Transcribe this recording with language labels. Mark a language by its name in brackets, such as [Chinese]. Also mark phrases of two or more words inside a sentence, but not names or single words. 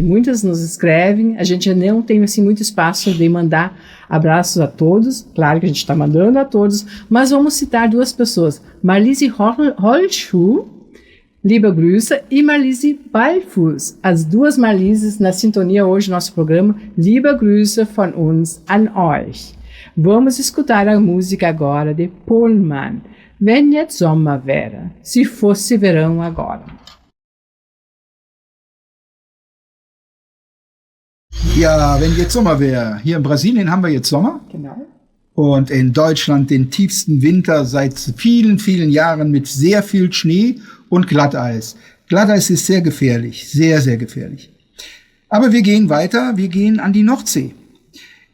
[Portuguese] Muitas nos escrevem, a gente não tem assim muito espaço de mandar abraços a todos, claro que a gente está mandando a todos, mas vamos citar duas pessoas, Marlise Holschuh, [German] liebe Grüße, [Portuguese] e Marlise Ballfuß, as duas Marlises na sintonia hoje no nosso programa, [German] liebe Grüße von uns an euch. [Portuguese] Vamos escutar a música agora de Pohlmann, Wenn jetzt Sommer wäre, se fosse verão agora. [German] Ja, wenn jetzt Sommer wäre. Hier in Brasilien haben wir jetzt Sommer. Genau. Und in Deutschland den tiefsten Winter seit vielen, vielen Jahren mit sehr viel Schnee und Glatteis. Glatteis ist sehr gefährlich, sehr, sehr gefährlich. Aber wir gehen weiter, wir gehen an die Nordsee.